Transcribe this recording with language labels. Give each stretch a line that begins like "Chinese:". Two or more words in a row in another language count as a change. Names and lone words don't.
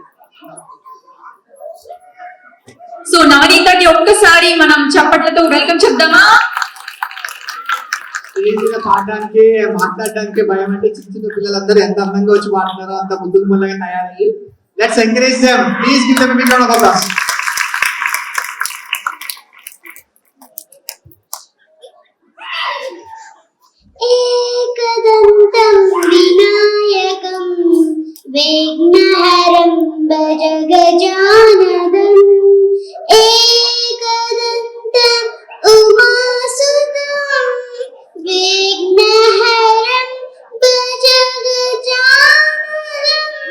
Telugu: సో నవనీతకి ఒక్కసారి మనం చప్పట్లతో వెల్కమ్ చెప్దామా? స్టేజ్ మీద పాడడానికి మాట్లాడడానికి భయం అంటే చిన్న చిన్న పిల్లలందరూ ఎంత అందంగా వచ్చి పాడుతున్నారో అంత ముద్దులు ముల్లగా తయారయ్యి.
English: Let's encourage them. Please give them a big round of applause.
Sanskrit: एकदन्तं विनायकं विघ्नहरं भज गजाननं एकदन्तं उमासुतं विघ्नहरं भज गजाननं